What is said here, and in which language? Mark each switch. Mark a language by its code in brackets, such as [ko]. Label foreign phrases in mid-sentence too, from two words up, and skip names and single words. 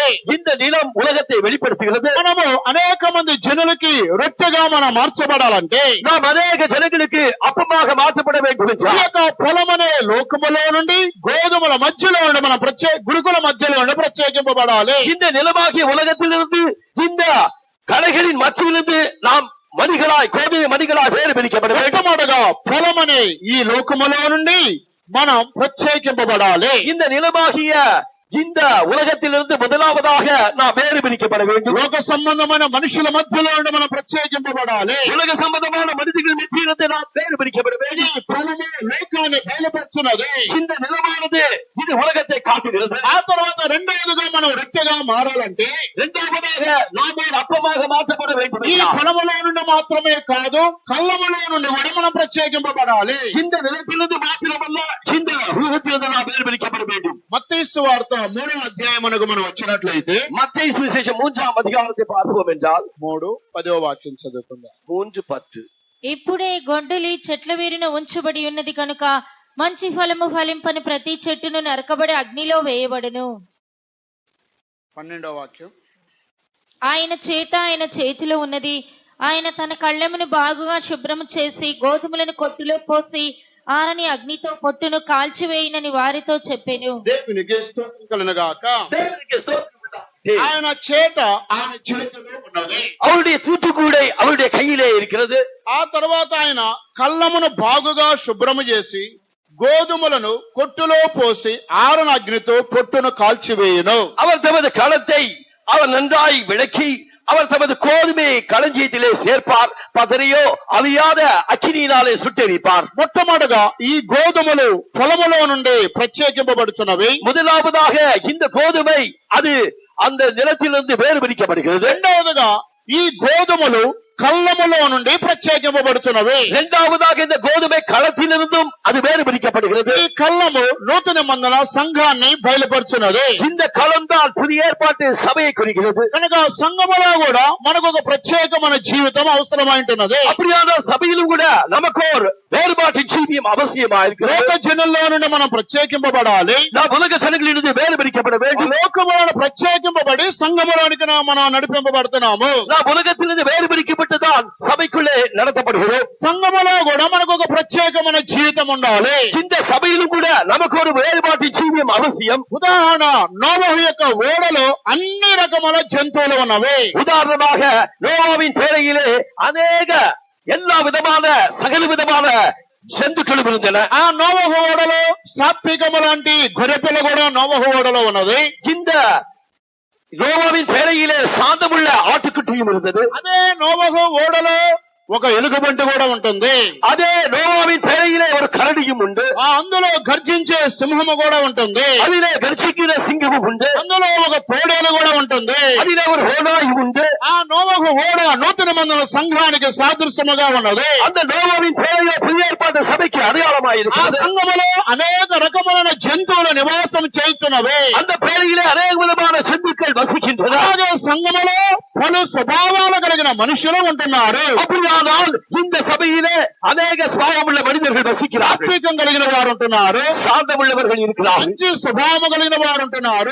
[ta] இந்த நிலம் உலகத்தை வெளிப்படுத்துகிறது. [te] మనము అనేక మంది జనులకి రొట్టెగా మనం మార్చబడాలంటే [ta] நாம் அநேக ஜனங்களுக்கு அப்பமாக மாற்றப்பட வேண்டும் [te] ఈ [ta] என்றால் [te] యొక్క పొలమనే లోకములో నుండి గోధుమల మధ్యలో ఉండి మనం గురుకుల మధ్యలో ఉండి ప్రత్యేకింపబడాలి. [ta] இந்த நிலமாகிய உலகத்திலிருந்து இந்த களைகளின் மத்தியிலிருந்து நாம் மணிகளாய், கோதுமை மணிகளாய் வேறு பிரிக்கப்பட வேண்டும். [te] మొట్టమొదటగా పొలమనే ఈ లోకములో నుండి మనం ప్రత్యేకింపబడాలి. [ta] இந்த நிலமாகிய இந்த உலகத்திலிருந்து முதலாவதாக நாம் வேறு பிரிக்கப்பட வேண்டும். [te] లోక సంబంధమైన మనుషుల మధ్యలో ఉండి మనం ప్రత్యేకింపబడాలి. [ta] உலக சம்பந்தமான மனிதர்கள் மத்தியிலிருந்து நாம் வேறு பிரிக்கப்பட வேண்டும். [te] ఈ పొలము లోకాన్ని బయలుపరుచున్నది. [ta] இந்த நிலமானது இது உலகத்தை காட்டுகிறது. [te] ఆ తర్వాత రెండవదిగా మనం రొట్టెగా మారాలంటే [ta] இரண்டாவதாக நாம் ஒரு அப்பமாக மாற்றப்பட வேண்டும். [te] ఈ పొలములో నుండి మాత్రమే కాదు, కళ్ళములో నుండి కూడా మనం ప్రత్యేకింపబడాలి. [ta] இந்த நிலத்திலிருந்து மாத்திரமல்ல, இந்த உலகத்திலிருந்து நாம் வேறு பிரிக்கப்பட வேண்டும். [te] మత్తయి సువార్త 3వ అధ్యాయమునకు మనం వచ్చినట్లయితే [ta] மத்தேயு சுவிசேஷம் 3ஆம் அதிகாரத்தை பார்ப்போம் என்றால் [te] 3:10 వాక్యం చదువుకుందాం. 3:10. ఇప్పుడే గొడ్డలి చెట్ల వేరున ఉంచబడి ఉన్నది కనుక మంచి ఫలము ఫలింపని ప్రతి చెట్టును నరకబడి అగ్నిలో వేయబడును. 12వ వాక్యం. ఆయన చేతిలో ఉన్నది. ఆయన తన కళ్ళెమును బాగుగా శుభ్రము చేసి గోధుమలను కొట్టులో పోసి ఆరని అగ్నితో పొట్టును కాల్చివేయనని వారితో చెప్పెను. దేవునికి స్తోత్రం కలుగును గాక. [ta] தேவனுக்கு ஸ்தோத்திரம் உண்டாகட்டும். [te] ఆయన ఆయన చేతిలో ఉన్నది. [ta] அவருடைய தூத்துக்கூடை அவருடைய கையிலே இருக்கிறது. [te] ఆ తర్వాత ఆయన కళ్ళమును బాగుగా శుభ్రము చేసి గోధుమలను కొట్టులో పోసి ఆరని అగ్నితో పొట్టును కాల్చివేయును. [ta] அவர் தமது களத்தை அவர் நன்றாய் விளக்கி அவர் தமது கோதுமையை களஞ்சியத்திலே சேர்ப்பார். பதறியோ அவியாத அக்கினியினாலே சுட்டெரிப்பார். [te] మొట్టమొదటగా ఈ గోధుమలు పొలములో నుండి ప్రత్యేకింపబడుతున్నవి. [ta] முதலாவதாக இந்த கோதுமை அது அந்த நிலத்திலிருந்து வேறு பிரிக்கப்படுகிறது. [te] రెండవదిగా ఈ గోధుమలు కళ్ళములో నుండి ప్రత్యేకింపబడుతున్నవి. [ta] இரண்டாவதாக இந்த கோதுமை களத்திலிருந்தும் அது வேறு பிரிக்கப்படுகிறது. [te] ఈ కళ్ళము నూతన నిబంధన సంఘాన్ని బయలుపరుచున్నది. [ta] இந்த களம் தான் புதிய ஏற்பாட்டு சபையை குறிக்கிறது. [te] కనుక సంఘములో కూడా మనకు ఒక ప్రత్యేకమైన జీవితం అవసరమైంటున్నది. [ta] அப்படியான சபையிலும் கூட நமக்கு ஒரு வேறுபாட்டின் ஜீவியம் அவசியமா இருக்கிறது. [te] లోక జనుల్లో నుండి మనం ప్రత్యేకింపబడాలి. [ta] நாம் உலக ஜனங்களிலிருந்து வேறுபடுத்தப்பட வேண்டும். [te] లోకములను ప్రత్యేకింపబడి సంఘములోనికి మనం నడిపింపబడుతున్నాము. [ta] நாம் உலகத்திலிருந்து வேறுபடுத்தப்பட்டுதான் சபைக்குள்ளே நடத்தப்படுகிறோம். [te] సంఘములో కూడా మనకు ఒక ప్రత్యేకమైన జీవితం ఉండాలి. [ta] இந்த సభையிலும் கூட நமக்கு ஒரு வேறுபாட்டின் ஜீவியம் அவசியம். [te] ఉదాహరణ, నోవహు యొక్క ఓడలో అన్ని రకముల జంతువులు ఉన్నవి. [ta] உதாரணமாக நோவாவின் பேழையிலே அநேக எல்லா விதமான சகல விதமான జంతువులు இருந்தன. [te] ఆ నోవహు ఓడలో సాత్వికము లాంటి గొర్రెపిల్ల కూడా నోవహు ఓడలో ఉన్నది. [ta] இந்த நோவாவின் பேழையிலே சாந்தமுள்ள ஆட்டுக்குட்டியும் இருந்தது. [te] అదే నోవహు ఓడలో ఒక ఎలుగుబంటి కూడా ఉంటుంది. [ta] అదే నోవావిன் பேழையிலே ஒரு கரடியும் உண்டு. [te] అందులో గర్జించే సింహము కూడా ఉంటుంది. [ta] அதிலே கர்ஜிக்கிற சிங்கமும் உண்டு. [te] అందులో ఒక తోడేలు కూడా ఉంటుంది. [ta] அதிலே ஒரு ஓநாயும் உண்டு. [te] ఆ నోవహు ఓడ నూతన మందుల సంఘానికి సాదృశ్యముగా ఉన్నది. [ta] அந்த நோவாவின் பேழையிலே புதிய ஏற்பாட்டு సభைకి [te] ఆ [ta] அடையாளமாயிருக்கிறது. [te] సంఘములో అనేక రకములైన జంతువుల నివాసం చేస్తున్నవి. [ta] அந்த பேழையிலே அநேக விதமான ஜந்துக்கள் வசிக்கின்றன. [te] అలాగే సంఘములో పలు స్వభావాలు కలిగిన మనుషులు ఉంటున్నారు. [ta] அப்படியானால் இந்த சபையிலே அநேக சுபாவமுள்ள மனிதர்கள் வசிக்கிறார்கள். [te] సాత్వికం కలిగిన వారు ఉంటున్నారు. [ta] சாந்தமுள்ளவர்கள் இருக்கிறார்கள். [te] మంచి స్వభావం కలిగిన వారు ఉంటున్నారు.